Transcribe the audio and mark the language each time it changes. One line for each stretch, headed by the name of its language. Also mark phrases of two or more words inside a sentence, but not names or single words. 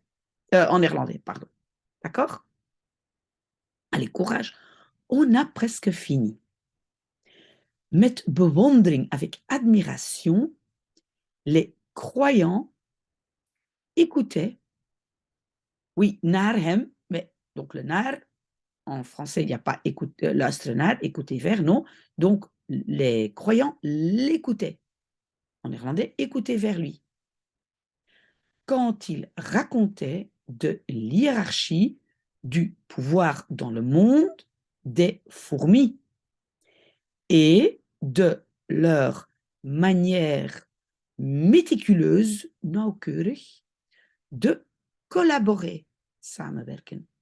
French: En néerlandais, pardon. D'accord? Allez, courage. On a presque fini.
Dutch: Met bewondering,
French: avec admiration, les croyants écoutaient, oui,
Dutch: naar hem,
French: mais donc le naar, en français, il n'y a pas
Dutch: luisteren naar,
French: écouter vers, non. Donc, les croyants l'écoutaient. En néerlandais, écouter vers lui. Quand il racontait de l'hiérarchie du pouvoir dans le monde des fourmis et de leur manière méticuleuse, nauwkeurig, de collaborer, samenwerken.